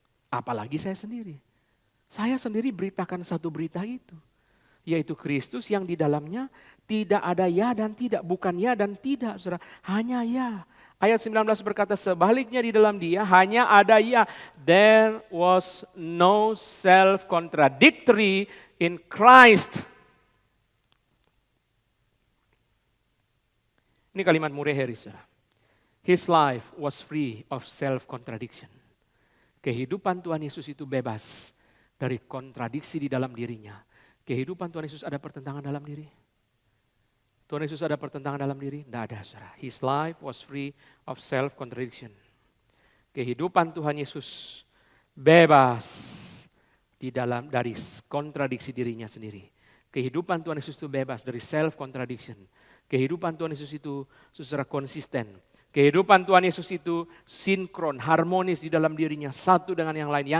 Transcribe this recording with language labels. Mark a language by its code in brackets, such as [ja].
[id] Apalagi saya sendiri. Saya sendiri beritakan satu berita itu, yaitu Kristus yang di dalamnya tidak ada ya dan tidak, bukan ya dan tidak, saudara, hanya ya. Ayat 19 berkata, sebaliknya di dalam Dia hanya ada ya. [en] There was no self-contradictory in Christ. [id] Ini kalimat Murray Harris. [en] His life was free of self-contradiction. [id] Kehidupan Tuhan Yesus itu bebas dari kontradiksi di dalam dirinya. Kehidupan Tuhan Yesus ada pertentangan dalam diri? Tuhan Yesus ada pertentangan dalam diri? Tidak ada, saudara. [en] His life was free of self-contradiction. [id] Kehidupan Tuhan Yesus bebas dari kontradiksi dirinya sendiri. Kehidupan Tuhan Yesus itu bebas dari self-contradiction. Kehidupan Tuhan Yesus itu secara konsisten. Kehidupan Tuhan Yesus itu sinkron, harmonis di dalam dirinya, satu dengan yang lain.